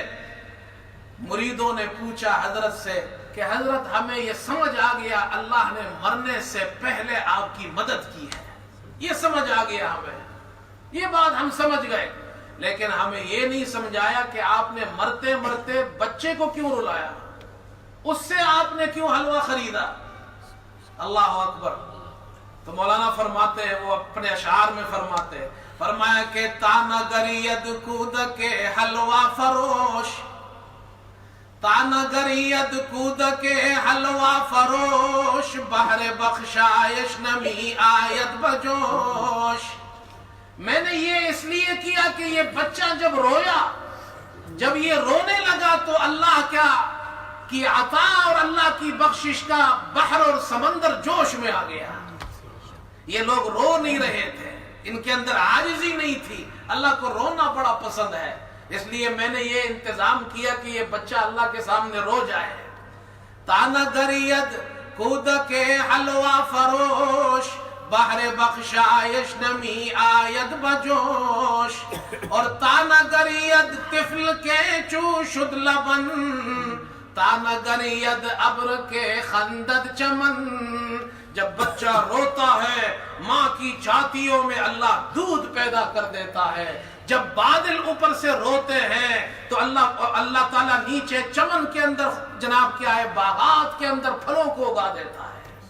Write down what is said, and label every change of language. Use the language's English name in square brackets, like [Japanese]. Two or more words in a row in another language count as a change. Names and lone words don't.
[Urdu] مریدوں نے پوچھا حضرت سے کہ حضرت ہمیں یہ سمجھ آ گیا اللہ نے مرنے سے پہلے آپ کی مدد کی ہے، یہ سمجھ آ گیا ہمیں، یہ بات ہم سمجھ گئے، لیکن ہمیں یہ نہیں سمجھایا کہ آپ نے مرتے مرتے بچے کو کیوں رلایا، اس سے آپ نے کیوں حلوہ خریدا۔ [Arabic] اللہ اکبر۔ [Urdu] تو مولانا فرماتے ہیں، وہ اپنے اشعار میں فرماتے ہیں، فرمایا کہ [Persian] تانا گرید کود کے حلوہ فروش، تانا گرید کود کے حلوہ فروش، بحر بخشائش نمی آیت بجوش۔ [Urdu] میں نے یہ اس لیے کیا کہ یہ بچہ جب رویا، جب یہ رونے لگا تو اللہ کی عطا اور اللہ کی بخشش کا بحر اور سمندر جوش میں آ گیا۔ یہ لوگ رو نہیں رہے تھے، ان کے اندر عاجزی نہیں تھی، اللہ کو رونا بڑا پسند ہے، اس لیے میں نے یہ انتظام کیا کہ یہ بچہ اللہ کے سامنے رو جائے۔ [Persian] تانا گرید کود کے حلوہ فروش، بحر بخشائش نمی آید بجوش، اور تانا گرید طفل کے چو شد لبن، تانا گرید ابر کے خندد چمن۔ [Urdu] جب بچہ روتا ہے ماں کی چھاتیوں میں اللہ دودھ پیدا کر دیتا ہے، جب بادل اوپر سے روتے ہیں تو اللہ تعالیٰ نیچے چمن کے اندر جناب کیا ہے، باغات کے اندر پھلوں کو اگا دیتا ہے۔